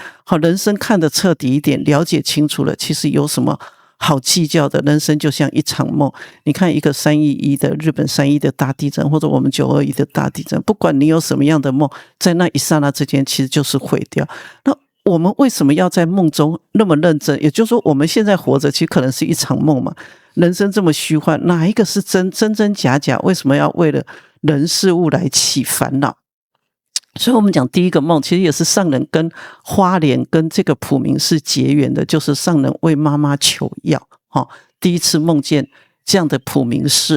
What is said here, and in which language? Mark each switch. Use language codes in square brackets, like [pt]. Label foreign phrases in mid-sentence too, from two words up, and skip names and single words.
[zh] 人生看得徹底一點，了解清楚了，其實有什麼好計較的？人生就像一場夢。你看一個311的日本311的大地震，或者我們921的大地震，不管你有什麼樣的夢，在那一剎那之間，其實就是毀掉。那我們為什麼要在夢中那麼認真？也就是說，我們現在活着，其實可能是一場夢嘛。人生這麼虛幻，哪一個是真假？為什麼要為了人事物來起煩惱？所以我們講第一個夢，其實也是上人跟花蓮跟這個普明寺結緣的，就是上人為媽媽求藥，第一次夢見這樣的普明寺。